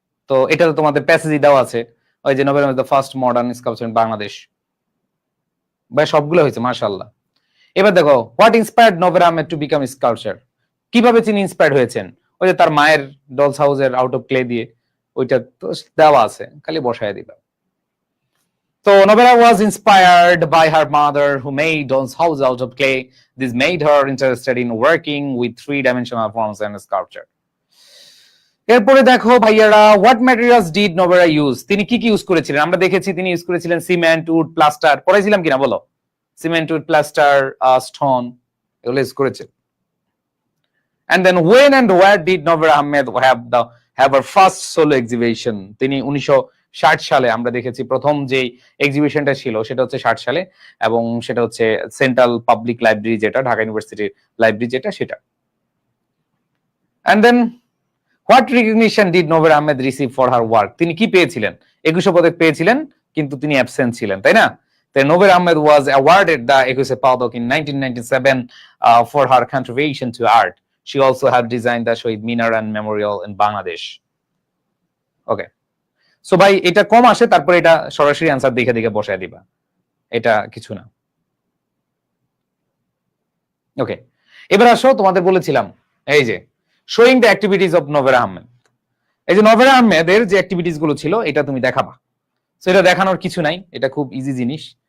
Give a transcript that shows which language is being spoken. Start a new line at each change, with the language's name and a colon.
Bangla: তো এটা তো তোমাদের প্যাসেজই দেওয়া আছে, ওই যে Nobel Ahmed the first modern sculpture in Bangladesh. ভাই সবগুলো হয়েছে, মাশাআল্লাহ। এবার দেখো
English: what inspired Nobel Ahmed to become sculpture,
Bangla: কিভাবে তিনি ইন্সপায়ার্ড হয়েছেন? ওই যে তার মায়ের ডলস হাউসের আউট অফ ক্লে দিয়ে, ওইটা তো দেওয়া আছে, খালি বসায় দিবা।
English: So Nobela was inspired by her mother who made dolls house out of clay. This made her interested in working with three-dimensional forms and sculpture.
Bangla: এরপরে দেখো ভাইয়ারা
English: what materials did Nobela use,
Bangla: তিনি কি কি ইউজ করেছিলেন? আমরা দেখেছি তিনি ইউজ করেছিলেন সিমেন্ট, উড, প্লাস্টার। পড়াইছিলাম কিনা বলো? সিমেন্ট, উড, প্লাস্টার, স্টোন, এগুলো ইউজ করেছে।
English: And then when and where did Nobel Ahmed have her first solo exhibition?
Bangla: তিনি 1960 সালে আমরা দেখেছি প্রথম যে এক্সিবিশনটা ছিল সেটা হচ্ছে 60 সালে, এবং সেটা হচ্ছে সেন্ট্রাল পাবলিক লাইব্রেরি, যেটা ঢাকা ইউনিভার্সিটির লাইব্রেরি, যেটা সেটা।
English: And then what recognition did Nobel Ahmed receive for her work?
Bangla: তিনি কি পেয়েছিলেন? 21 পদক পেয়েছিলেন, কিন্তু তিনি অ্যাবসেন্ট ছিলেন, তাই না?
English: Then Nobel Ahmed was awarded the 21 পদক in 1997 for her contribution to art. She also have designed the Shahid Minar and Memorial in Bangladesh. Okay.
Bangla: So ভাই এটা কম আসে, তারপর এটা সরাসরি आंसर দেখে দেখে বসায় দিবা, এটা কিছু না। ওকে, এবার আসো তোমাদের বলেছিলাম এই যে
English: Showing the activities of Nobel Ahmed.
Bangla: এই যে নোবেল আহমেদের যে অ্যাক্টিভিটিস গুলো ছিল এটা তুমি দেখাবা। সো এটা দেখানোর কিছু নাই, এটা খুব ইজি জিনিস।